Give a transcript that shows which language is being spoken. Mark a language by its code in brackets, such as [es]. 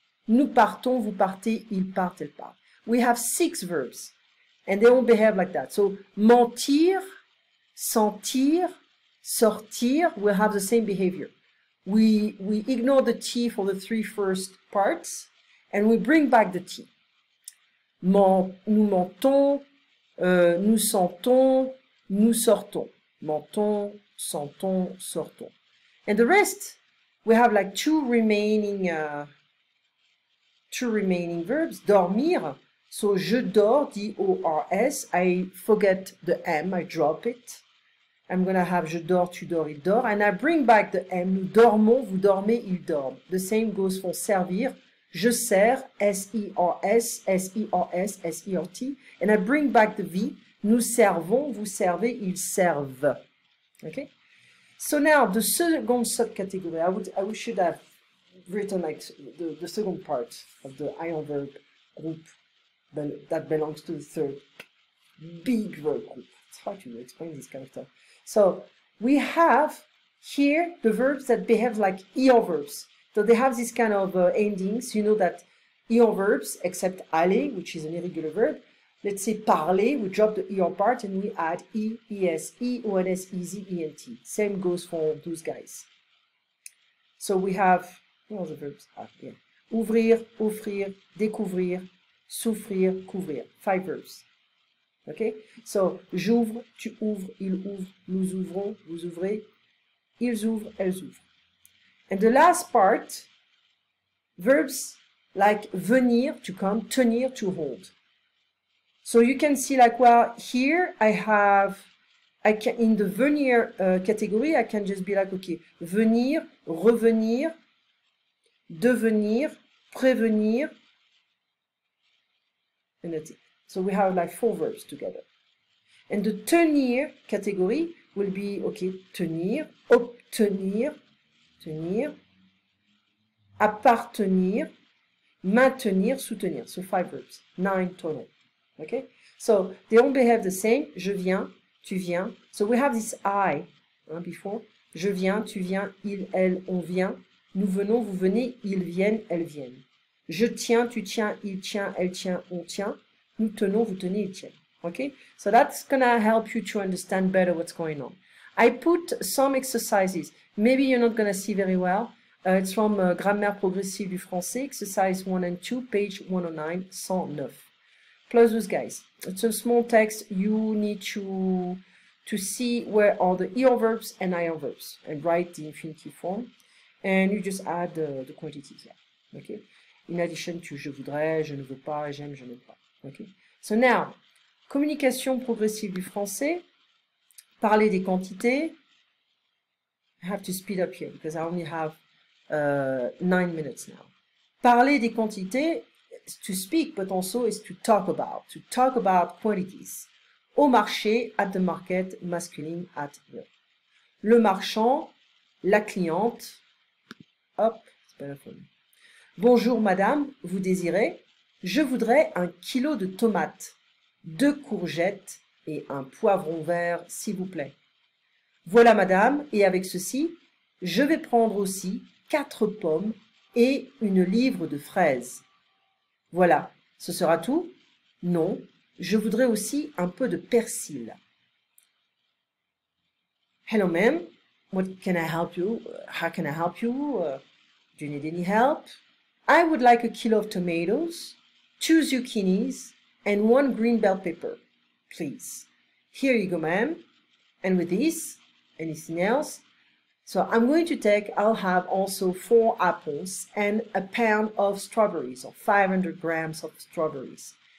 [fr] Nous partons, vous partez, il part, elle part. [en] We have 6 verbs, and they all behave like that. So mentir, sentir, sortir will have the same behavior. We ignore the T for the 3 first parts, and we bring back the T. [fr] Nous mentons, nous sentons, nous sortons. Mentons, sentons, sortons. [en] And the rest, we have like 2 remaining verbs. [fr] Dormir, so je dors, D-O-R-S. [en] I forget the M, I drop it. I'm going to have [fr] je dors, tu dors, il dort. [en] And I bring back the M. [fr] Nous dormons, vous dormez, ils dorment. [en] The same goes for servir. [fr] Je sers, S-I-R-S, S-I-R-S, S-I-R-T. [en] And I bring back the V. [fr] Nous servons, vous servez, ils servent. [en] Okay? So now, the second subcategory, I should have written like the second part of the ion verb group that belongs to the third big verb group. It's hard to explain this kind of stuff. So we have here the verbs that behave like ER verbs. So they have this kind of endings. You know that ER verbs, except aller, which is an irregular verb. Let's say parler, we drop the ER part and we add E, ES, E, ONS, EZ, ENT. Same goes for those guys. So we have, what are the verbs? Yeah. [fr] Ouvrir, offrir, découvrir, souffrir, couvrir. [en] 5 verbs. Okay? [fr] So, j'ouvre, tu ouvres, il ouvre, nous ouvrons, vous ouvrez, ils ouvrent, elles ouvrent. [en] And the last part, verbs like venir, to come, tenir, to hold. So you can see like, well, here I can, in the venir category, I can just be like, okay, venir, revenir, devenir, prévenir, and that's it. So we have like 4 verbs together. And the tenir category will be, okay, tenir, obtenir, tenir, appartenir, maintenir, soutenir. So 5 verbs, 9 total. Okay? So they all behave the same. [fr] Je viens, tu viens. [en] So we have this I before. [fr] Je viens, tu viens, il, elle, on vient. Nous venons, vous venez, ils viennent, elles viennent. Je tiens, tu tiens, il tient, elle tient, on tient. Nous tenons, vous tenez, ils tiennent. [en] Okay? So that's gonna help you to understand better what's going on. I put some exercises. Maybe you're not gonna see very well. It's from Grammaire progressive du français, exercise 1 and 2, page 109, 109. Plus those guys. It's a small text. You need to see where are the ER verbs and IR verbs and write the infinitive form. And you just add the quantities here. Okay? In addition to [fr] je voudrais, je ne veux pas, j'aime, je n'aime pas. [en] Okay? So now, communication progressive du français. [fr] Parler des quantités. [en] I have to speed up here because I only have 9 minutes now. [fr] Parler des quantités, [en] to speak, but also is to talk about quantities. [fr] Au marché, [en] at the market, masculine, at the. [fr] Le marchand, la cliente, hop, c'est [en] better for me. [fr] Bonjour madame, vous désirez? Je voudrais 1 kilo de tomates, 2 courgettes et un poivron vert, s'il vous plaît. Voilà madame, et avec ceci, je vais prendre aussi 4 pommes et une livre de fraises. Voilà, ce sera tout? Non, je voudrais aussi un peu de persil. [en] Hello ma'am, what can I help you? How can I help you? Do you need any help? I would like a kilo of tomatoes, 2 zucchinis, and 1 green bell pepper, please. Here you go, ma'am. And with this, anything else? So I'm going to take, I'll have also 4 apples and a pound of strawberries, or 500 grams of strawberries.